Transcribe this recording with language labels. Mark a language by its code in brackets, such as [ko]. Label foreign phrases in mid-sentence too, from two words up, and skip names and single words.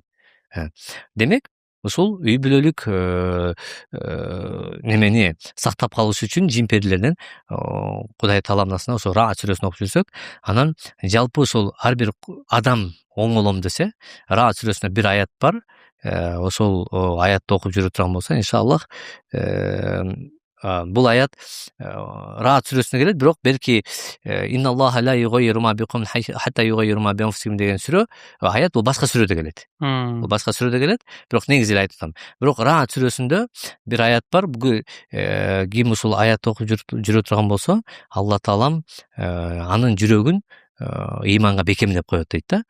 [ky] Демек, ушул үй бүлөлүк немени сактап калыш үчүн жин перилерден Кудай Тааламдасына ошо Раат сүрөсүн окуп жүрсөк, анан жалпы ушул ар бир адам оңолом десе, Раат сүрөсүндө бир аят бар. Ошол аятты окуп жүрө турган болсо, иншаллах, бул аят Раат сүрөсүнө келет, бирок белки [ar] إن الله لا يغير ما بقوم حتى يغيروا ما بأنفسهم [ky] деген сүрө, аят бул башка сүрөдө келет. Бул башка сүрөдө келет, бирок негизи эле айтып атам. Бирок Раат сүрөсүндө бир аят бар. Бугу ким ушул аятты окуп жүрө турган болсо, Алла Таалам анын жүрөгүн ыйманга бекемдеп коет дейт да.